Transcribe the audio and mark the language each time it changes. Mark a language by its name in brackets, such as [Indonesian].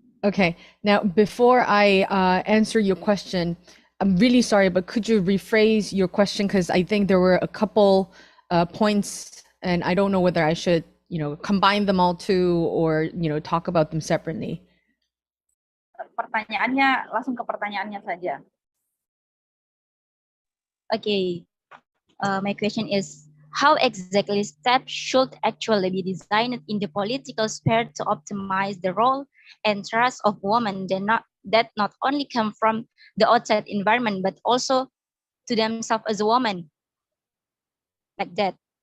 [English] Okay. Now, before I answer your question, I'm really sorry, but could you rephrase your question? Because I think there were a couple points and I don't know whether I should, combine them all too or, talk about them separately. [Indonesian] Pertanyaannya langsung ke pertanyaannya saja. [English] Okay. My question is, how exactly steps should actually be designed in the political sphere to optimize the role and trust of women that not only come from the outside environment, but also to themselves as a woman? Like that.